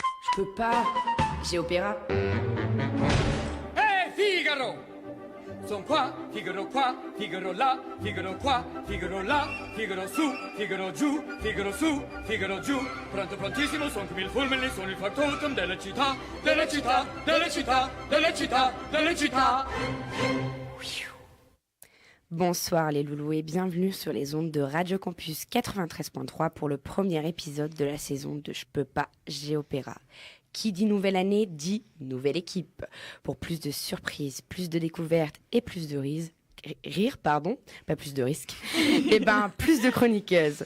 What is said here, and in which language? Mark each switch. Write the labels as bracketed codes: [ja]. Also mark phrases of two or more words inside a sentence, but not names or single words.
[fr] Je peux pas. J'ai opéra. Hey Figaro! [it] Son qua, Figaro qua, Figaro là, Figaro qua, Figaro là, Figaro su, Figaro giù, Figaro su, Figaro giù. Pronto prontissimo, son come il fulmine, sono il factotum della città, della città, della città, della città, della città. [fr] Bonsoir les loulous et bienvenue sur les ondes de Radio Campus 93.3 pour le premier épisode de la saison de Je peux pas, j'ai opéra. Qui dit nouvelle année dit nouvelle équipe. Pour plus de surprises, plus de découvertes et plus de pas plus de risques, et plus de chroniqueuses.